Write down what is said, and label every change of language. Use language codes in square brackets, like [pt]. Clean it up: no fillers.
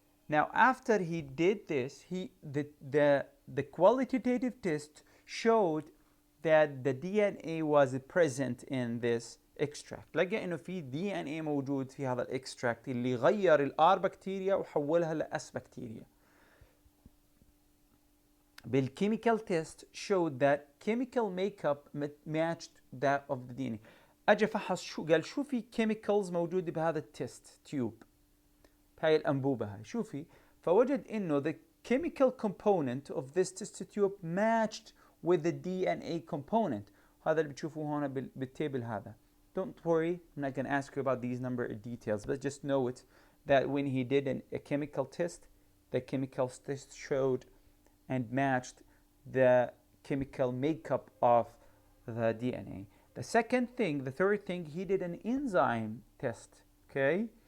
[en] Now after he did this, the qualitative test showed that the DNA was present in this extract. [ar] لقى انه في DNA موجود في هذا الاكستراكت اللي غير الار بكتيريا وحولها لاس بكتيريا. [en] بالchemical test showed that chemical makeup matched that of the DNA. [ar] اجى فحص شو قال شو في chemicals موجوده بهذا التست تيوب بهاي الانبوبه هاي شوفي فوجد انه [en] the chemical component of this test tube matched with the DNA component. [ar] هذا اللي بتشوفوه هون بالتيبل هذا. [en] Don't worry, I'm not going to ask you about these number of details, but just know it that when he did a chemical test, the chemical test showed and matched the chemical makeup of the DNA. The second thing, the third thing, he did an enzyme test, okay?